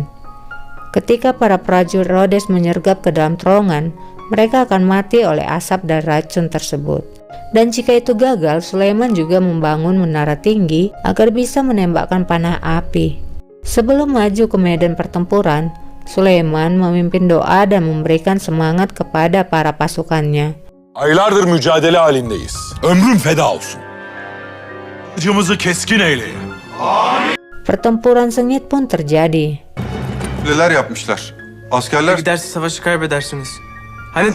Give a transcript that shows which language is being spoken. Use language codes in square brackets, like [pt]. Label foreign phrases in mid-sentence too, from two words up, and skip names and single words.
[id] Ketika para prajurit Rhodes menyergap ke dalam terowongan, mereka akan mati oleh asap dan racun tersebut. Dan jika itu gagal, Sulaiman juga membangun menara tinggi agar bisa menembakkan panah api. Sebelum maju ke medan pertempuran, Sulaiman memimpin doa dan memberikan semangat kepada para pasukannya. [tr] Aylardır mücadele halindeyiz. Ömrüm feda olsun. Kılıcımızı keskin eyleyin. [id] Pertempuran sengit pun terjadi. [tr] Neler yapmışlar? Askerler Giderse savaşı kaybedersiniz. Hani